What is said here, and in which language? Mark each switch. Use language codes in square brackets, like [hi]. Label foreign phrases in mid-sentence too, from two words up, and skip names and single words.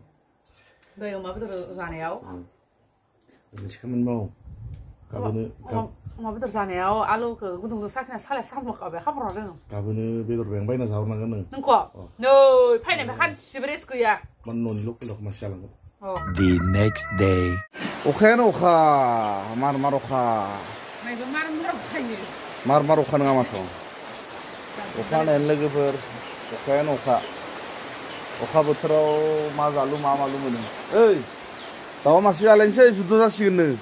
[brx] दै अमा बेदर जानायाव मोनसेखौ मोनबाव अमा बेदर जानायाव आलुखौ गुदुंजों साखिना सालाय सामल'खाबाय खामरना दोङो गाबोनो बेदर बें बायना जाहरनांगोन नों नोंख' नै फैनायनिफ्राय खानसेबो रेस्ट गैया न'नि लकेलखौ मानसि जालांगोन [en] The next day. [brx] अखायानो अखा मार अखा मार अखा नङा माथो अखा होनायानो लोगोफोर अखायानो अखा बोथोराव मा जालु मा मालु मोनो ओइ दाउआ मासे जालायनोसै जुद्ध जासिगोननो